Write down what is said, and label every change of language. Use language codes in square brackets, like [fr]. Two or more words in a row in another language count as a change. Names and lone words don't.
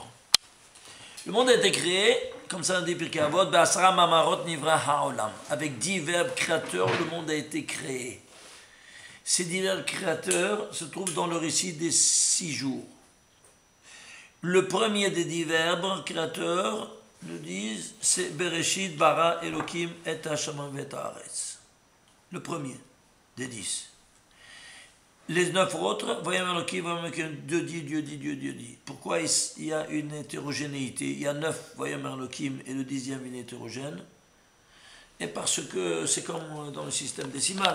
[fr] Le monde a été créé, comme ça on dit Pirkei Avot, [he] בעשרה מאמרות נברא העולם. [fr] Avec 10 verbes créateurs, le monde a été créé. Ces 10 verbes créateurs se trouvent dans le récit des 6 jours. Le premier des 10 verbes créateurs, nous disent, c'est [he] בראשית ברא אלוקים את השמים ואת הארץ. [fr] Le premier des 10. Les 9 autres, voyons qui Dieu dit, Dieu dit, Dieu dit, Dieu dit. Pourquoi il y a une hétérogénéité? Il y a 9 voyons Elohim et le 10e une hétérogène. Et parce que c'est comme dans le système décimal.